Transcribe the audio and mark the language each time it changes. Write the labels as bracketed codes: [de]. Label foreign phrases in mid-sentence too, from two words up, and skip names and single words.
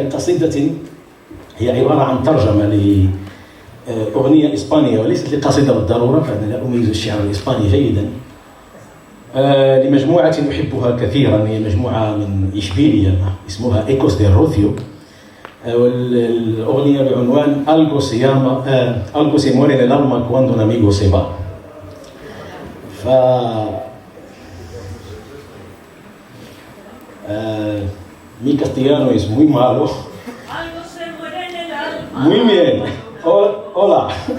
[ar] بقصيدة هي عبارة عن ترجمة لأغنية إسبانية وليست لقصيدة بالضرورة، فأنا لا أميز الشعر الإسباني جيدا، لمجموعة أحبها كثيرا، هي مجموعة من إشبيلية اسمها إيكوس دي روثيو، والأغنية بعنوان [es] Algo se muere en el alma cuando un amigo se va. Mi castellano es muy malo. Algo se muere en el alma. Muy bien. Hola.